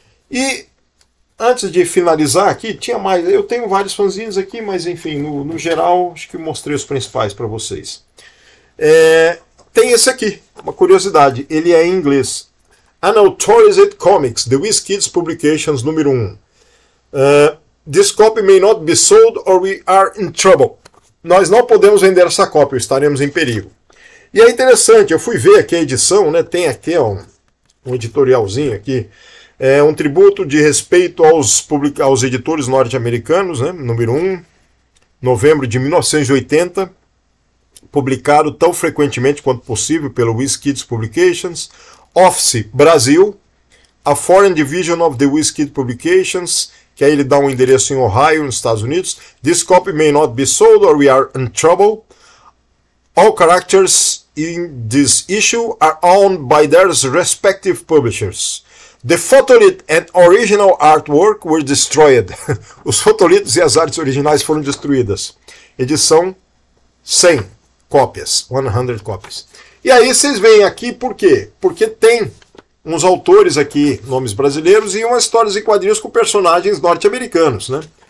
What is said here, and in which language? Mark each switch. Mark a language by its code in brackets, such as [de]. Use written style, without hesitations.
[pt] E antes de finalizar aqui, tinha mais. Eu tenho vários fanzines aqui, mas enfim, no geral, acho que mostrei os principais para vocês. Tem esse aqui, uma curiosidade, ele é em inglês. Unauthorized Comics, The WizKids Publications, número 1. [en] This copy may not be sold or we are in trouble. [pt] Nós não podemos vender essa cópia, estaremos em perigo. E é interessante, eu fui ver aqui a edição, né? Tem aqui um editorialzinho aqui. É um tributo de respeito aos editores norte-americanos, né? Número 1, novembro de 1980, publicado tão frequentemente quanto possível pelo WizKids Publications. Office, Brasil, a Foreign Division of the WizKids Publications, que aí ele dá um endereço em Ohio, nos Estados Unidos. [en] This copy may not be sold or we are in trouble. All characters in this issue are owned by their respective publishers. The photolith and original artwork were destroyed. [pt] Os fotolitos e as artes originais foram destruídas. Edição 100 cópias, 100 cópias. E aí vocês veem aqui por quê? Porque tem uns autores aqui, nomes brasileiros, e umas histórias em quadrinhos com personagens norte-americanos, né?